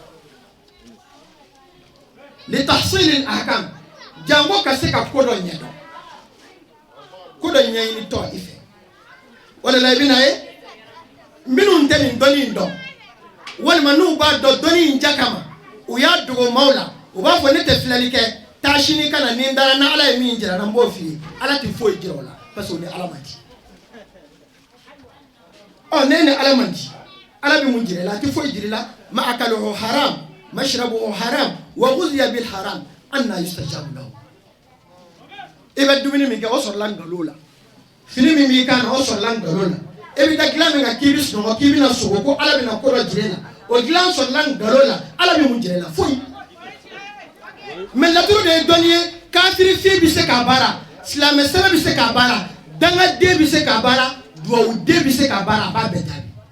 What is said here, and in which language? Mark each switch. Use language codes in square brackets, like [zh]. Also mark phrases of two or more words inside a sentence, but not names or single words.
[ar] لتحصيل الأحكام [bm] jango ka se ka ko dɔ ɲɛdɔn ko dɔ ɲɛɲini tɔ i fɛ o de la i bɛna ye minnu tɛ nin dɔnni in dɔn walima n'u b'a dɔn dɔnni in ja kama u y'a dogo maaw la u b'a fɔ ne tɛ filɛli kɛ taa sini ka na ni n dara na ala ye min jira n na n b'o f'i ye ala tɛ foyi jira o la [fr] parce que [bm] o ni ala man di ɔ ne ni ala man di ala bɛ mun jira i la a tɛ foyi jira i la [ar] ما أكله حرام مشربه حرام وغذي بالحرام أنى يستجاب له [bm] i bɛ dumuni min kɛ o sɔrɔla nkalon la fini min b'i kan na o sɔrɔla nkalon la e bɛ taa dilan min kan k'i bɛ sunɔgɔ k'i bɛna sogo ko ala bɛna ko dɔ jira i la o dilan sɔrɔla nkalon la ala bɛ mun jira i la foyi mais laturu de ye dɔnni ye kafiri fi bɛ se k'a baara silamɛ sɛbɛ bɛ se k'a baara dangaden bɛ se k'a baara duwawuden bɛ se k'a baara a b'a bɛɛ jaabi